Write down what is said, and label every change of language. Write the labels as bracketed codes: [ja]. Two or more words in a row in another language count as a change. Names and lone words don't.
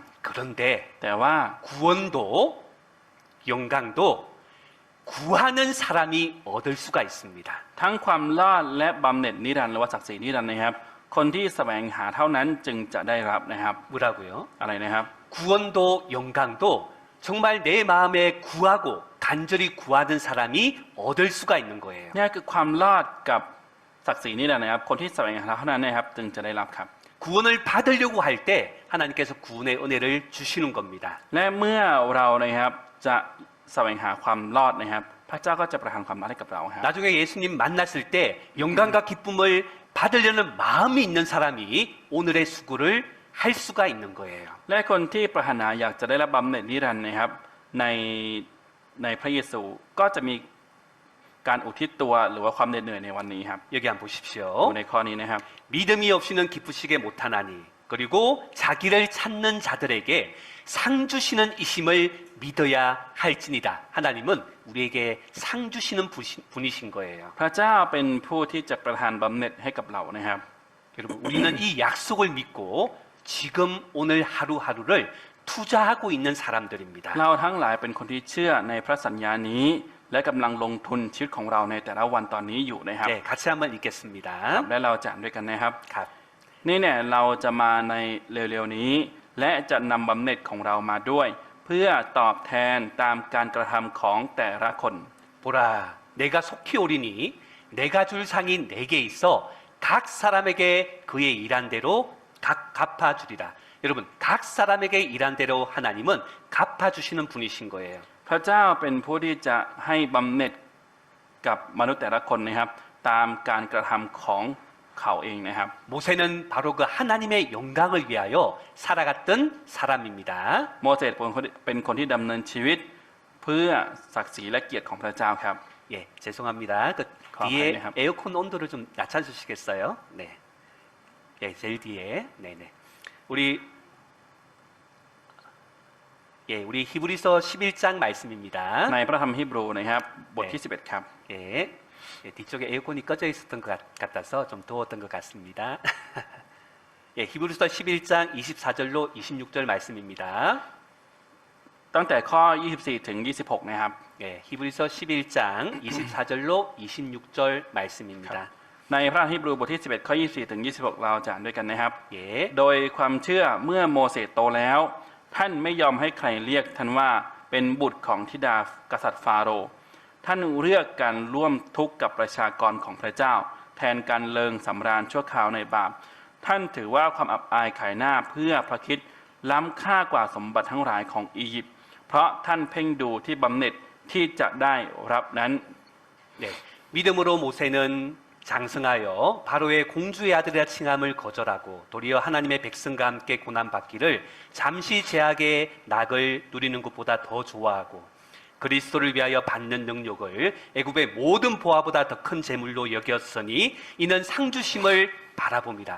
[ko] 그런데 [th] แต่ว่า [ko] 구원도 영광도 구하는 사람이 얻을 수가 있습니다. [th] ทั้งความรอดและบำเหน็จนิรันดร์หรือว่าศักดิ์ศรีนิรันดร์นะครับ คนที่แสวงหาเท่านั้นจึงจะได้รับนะครับ [ko] 뭐라고요? [th] อะไรนะครับ [ko] 구원도 영광도 정말 내 마음에 구하고 간절히 구하는 사람이 얻을 수가 있는 거예요. [th] นี่คือความรอดกับศักดิ์ศรีนิรันดร์นะครับ คนที่แสวงหาเท่านั้นนะครับจึงจะได้รับครับ [ko] 구원을 받으려고 할 때 하나님께서 구원의 은혜를 주시는 겁니다. [th] และเมื่อเรานะครับจะแสวงหาความรอดนะครับ พระเจ้าก็จะประทานความรอดให้กับเราครับ [ko] 나중에 예수님 만났을 때 영광과 기쁨을 받으려는 마음이 있는 사람이 오늘의 수고를 할 수가 있는 거예요. [th] และคนที่ปรารถนาอยากจะได้รับบำเหน็จนิรันดร์นะครับในพระเยซูก็จะมีการอุทิศตัวหรือว่าความเหน็ดเหนื่อยในวันนี้ครับ [ko] 여기 한번 보십시오. [th] ดูในข้อนี้นะครับ [ko] 믿음이 없이는 기쁘시게 못하나니 그리고 자기를 찾는 자들에게 상 주시는 이심을 믿어야 할지니라. 하나님은 우리에게 상 주시는 분이신 거예요. [th] พระเจ้าเป็นผู้ที่จะประทานบำเหน็จให้กับเรานะครับ [ko] 여러분, 우리는 이 약속을 믿고 지금 오늘 하루하루를 투자하고 있는 사람들입니다. [th] เราทั้งหลายเป็นคนที่เชื่อในพระสัญญานี้ และกำลังลงทุนชีวิตของเราในแต่ละวันตอนนี้อยู่นะครับ [ko] 네, 같이 한번 읽겠습니다. [th] และเราจะอ่านด้วยกันนะครับ [ko] 갑. [th] นี่เนี่ยเราจะมาในเร็วๆนี้ และจะนำบำเหน็จของเรามาด้วย เพื่อตอบแทนตามการกระทำของแต่ละคน [ko] 보라, 내가 속히 오리니 내가 줄 상이 내게 있어 각 사람에게 그의 일한 대로 각 갚아주리라. 여러분, 각 사람에게 일한 대로 하나님은 갚아주시는 분이신 거예요. [th] พระเจ้าเป็นผู้ที่จะให้บำเหน็จกับมนุษย์แต่ละคนนะครับ ตามการกระทำของเขาเองนะครับ [ko] 모세는 바로 그 하나님의 영광을 위하여 살아갔던 사람입니다. [th] โมเสสเป็นคนที่ดำเนินชีวิต เพื่อศักดิ์ศรีและเกียรติของพระเจ้าครับ [ko] 예, 죄송합니다. 그 가만히 뒤에 한번. 에어컨 온도를 좀 낮춰주시겠어요? 네. 예, 제일 뒤에. 네네. 우리 히브리서 11장 말씀입니다. [th] ในพระธรรมฮีบรูนะครับบทที่ 11 ครับ [ko] 예, 예, 뒤쪽에 에어컨이 꺼져 있었던 것 같아서 좀 더웠던 것 같습니다. 예, 히브리서 11장 24절로 26절 말씀입니다. [th] ตั้งแต่ข้อ 24 ถึง 26 นะครับ [ko] 예, 히브리서 11장 24절로 26절 말씀입니다. [th] ในพระธรรมฮีบรูบทที่ 11 ข้อ 24 ถึง 26 เราจะอ่านด้วยกันนะครับ [ko] 예, [th] โดยความเชื่อเมื่อโมเสสโตแล้ว ท่านไม่ยอมให้ใครเรียกท่านว่าเป็นบุตรของธิดากษัตริย์ฟาโรห์ท่านเลือกการร่วมทุกข์กับประชากรของพระเจ้า แทนการเลิงสำราญชั่วคราวในบาปท่านถือว่าความอับอายขายหน้าเพื่อพระคริสต์ล้ำค่ากว่าสมบัติทั้งหลายของอียิปต์เพราะท่านเพ่งดูที่บำเหน็จที่จะได้รับนั้น [ko] 네, 믿음으로 모세는 장성하여 바로의 공주의 아들이라 칭함을 거절하고 도리어 하나님의 백성과 함께 고난받기를 잠시 제약의 낙을 누리는 것보다 더 좋아하고 그리스도를 위하여 받는 능력을 애굽의 모든 보화보다 더 큰 재물로 여겼으니 이는 상주심을 바라봅니다.